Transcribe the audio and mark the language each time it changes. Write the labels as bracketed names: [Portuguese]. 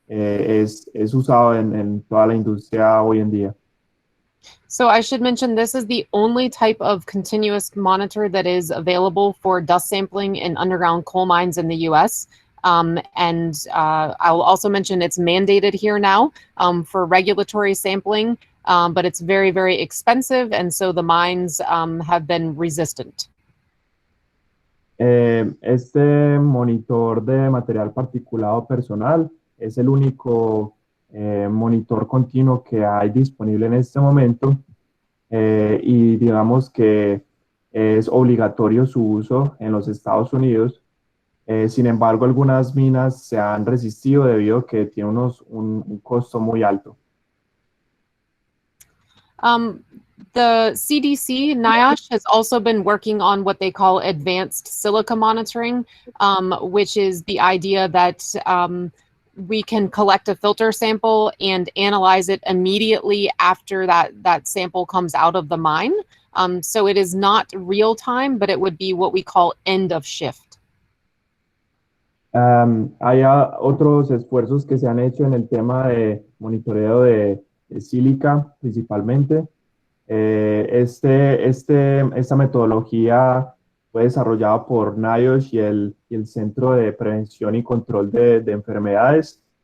[Spanish] es usado en toda la industria hoy en día. [English] So I should mention this is the only type of continuous monitor that is available for dust sampling in underground coal mines in the US. I will also mention it's mandated here now for regulatory sampling, but it's very, very expensive, and so the mines have been resistant. [Spanish] Este monitor de material particulado personal es el único monitor continuo que hay disponible en este momento y digamos que es obligatorio su uso en los Estados Unidos. Sin embargo, algunas minas se han resistido debido a que tiene un costo muy alto. [English] The CDC, NIOSH, has also been working on what they call advanced silica monitoring, which is the idea that we can collect a filter sample and analyze it immediately after that sample comes out of the mine. So it is not real time, but it would be what we call end of shift. [Spanish] Hay otros esfuerzos que se han hecho en el tema de monitoreo de sílica principalmente. Esta metodología fue desarrollada por NIOSH y el Centro de Prevención y Control de Enfermedades.